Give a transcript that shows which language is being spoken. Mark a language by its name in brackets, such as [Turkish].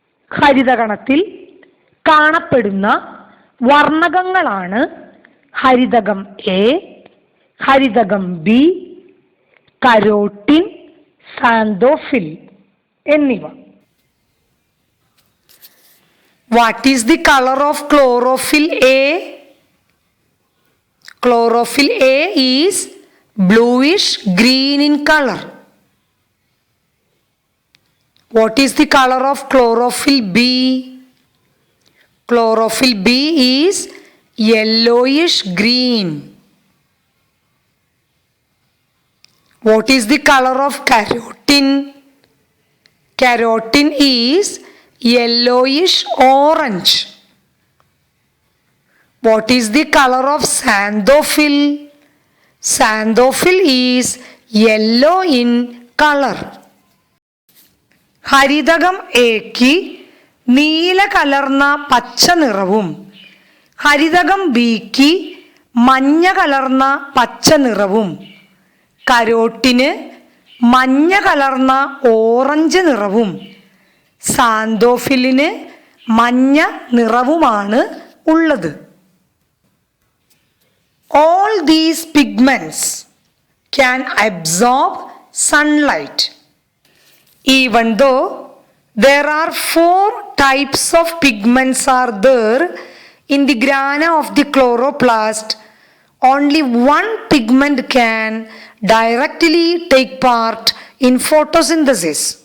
[Malayalam] ഹരിതകണത്തിൽ കാണപ്പെടുന്ന വർണ്ണകങ്ങളാണ് ഹരിതകം A, ഹരിതകം B, carotene, xanthophyll എന്നിവ. [English] What is the color of chlorophyll A? Chlorophyll A is bluish green in color. What is the color of chlorophyll B? Chlorophyll B is yellowish green. What is the color of carotene? Carotene is yellowish orange. What is the color of xanthophyll? Xanthophyll is yellow in color. [Malayalam] ഹരിതകം എക്ക് നീല കലർന്ന പച്ച നിറവും ഹരിതകം ബിക്ക് മഞ്ഞ കലർന്ന പച്ച നിറവും കരോട്ടിന് മഞ്ഞ കലർന്ന ഓറഞ്ച് നിറവും സാന്തോഫിലിന് മഞ്ഞ നിറവുമാണ് ഉള്ളത്. [English] All these pigments can absorb sunlight. Even though there are 4 types of pigments are there in the grana of the chloroplast, only one pigment can directly take part in photosynthesis.